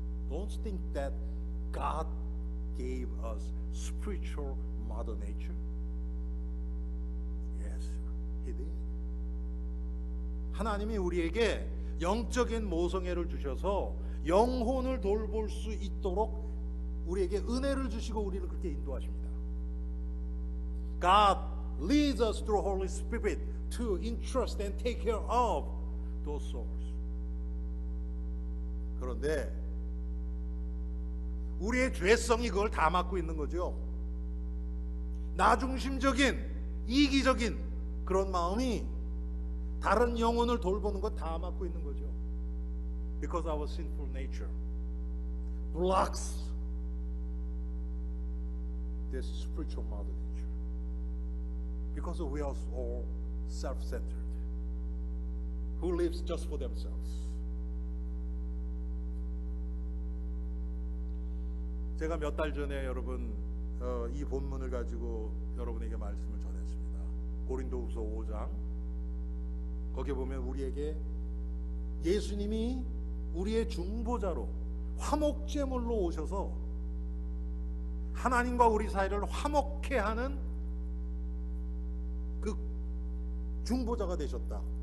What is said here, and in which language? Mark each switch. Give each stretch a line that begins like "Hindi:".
English: Don't think that God gave us spiritual mother nature. Yes, He did.
Korean: 하나님이 우리에게 영적인 모성애를 주셔서 영혼을 돌볼 수 있도록 우리에게 은혜를 주시고 우리를 그렇게 인도하십니다.
English: God leads us through Holy Spirit to entrust and take care of those souls.
Korean: 그런데 우리의 죄성이 그걸 다 막고 있는 거죠. 나중심적인 이기적인 그런 마음이 다른 영혼을 돌보는 거 다 막고 있는 거죠.
English: Because our sinful nature blocks this spiritual mother nature. Because we are all self-centered, who lives just for themselves.
Korean: 제가 몇 달 전에 여러분 이 본문을 가지고 여러분에게 말씀을 전했습니다. 고린도후서 5장. 거기에 보면 우리에게 예수님이 우리의 중보자로 화목제물로 오셔서 하나님과 우리 사이를 화목케 하는 그 중보자가 되셨다.